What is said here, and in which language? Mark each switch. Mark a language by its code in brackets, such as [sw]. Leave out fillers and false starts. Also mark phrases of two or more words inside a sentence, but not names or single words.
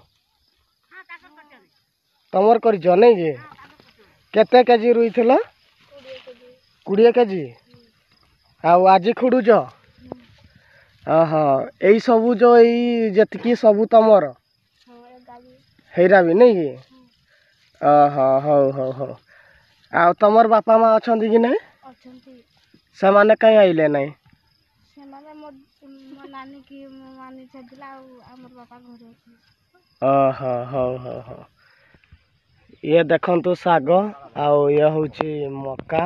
[or] ତମର କରିଛ ନୈ କି? କେତେ କେଜି ରୋଇଥିଲୋ? 20 କେଜି। ଆଉ ଆଜ ଖୁଡୁଚ? ଓହୋ ଏଇ ସବୁ ଯୋ ଏଇ ଯେତକି ସବୁ ତମର ହେରା ଭି ନୈ କି? ଓହୋ ହୋ ହୋ ହୋ ଆଉ ତମର ବାପା ମାଁ ଅଛନ୍ତି କି ନୈ? ଅଛନ୍ତି। ସେ ମାନେ କଇ ଆଇଲେ ନୈ? ସେ ମାନେ ମୋ ନାନୀ କି ମାନୀ ଛଦିଲା ହମର ବାପା ଘରେ ଅଛି। ଓହୋ ହୋ ହୋ ହୋ ୟେ ଦେଖନ୍ତୁ ସାଗ ଆଉ ୟେ ହୋଚି ମକ୍କା।